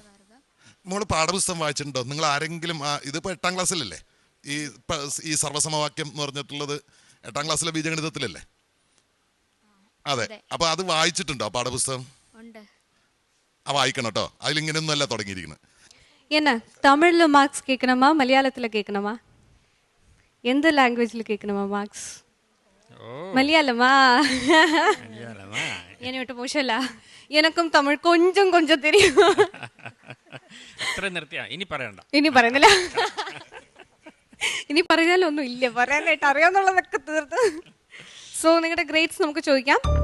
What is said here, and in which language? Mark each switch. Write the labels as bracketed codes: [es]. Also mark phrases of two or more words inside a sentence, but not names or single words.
[ml] നമ്മൾ പാഠപുസ്തകം വായിച്ചിട്ടുണ്ടോ? നിങ്ങൾ ആരെങ്കിലും ഇതിപ്പോ 8ാം ക്ലാസ്സിലല്ലേ ഈ സർവ്വസമവാക്യം എന്ന് പറഞ്ഞിട്ടുള്ളത്? 8ാം ക്ലാസ്സിലെ ബീജഗണിതത്തിലല്ലേ? അതെ. അപ്പൊ അത് വായിച്ചിട്ടുണ്ടോ പാഠപുസ്തകം? വായിക്കണം കേട്ടോ. അതിലിങ്ങനെയൊന്നും അല്ല തുടങ്ങിയിരിക്കുന്നത്. [ta] என்ன தமிழ்ல மார்க்ஸ் கேட்கணுமா, மலையாளத்துல கேட்கணுமா, எந்த லாங்குவேஜ்ல கேட்கணுமா மார்க்ஸ்? மலையாளமா? என்னை விட்டு மோசம்ல, எனக்கும் தமிழ் கொஞ்சம் கொஞ்சம் தெரியும். [ml] ഇനി പറയണ്ട. ഇനി പറയുന്നില്ല. ഇനി പറഞ്ഞാലൊന്നും ഇല്ല, പറയാനായിട്ട് അറിയാവുന്നുള്ളതൊക്കെ തീർത്ത്. സോ നിങ്ങളുടെ ഗ്രേഡ്സ് നമുക്ക് ചോദിക്കാം.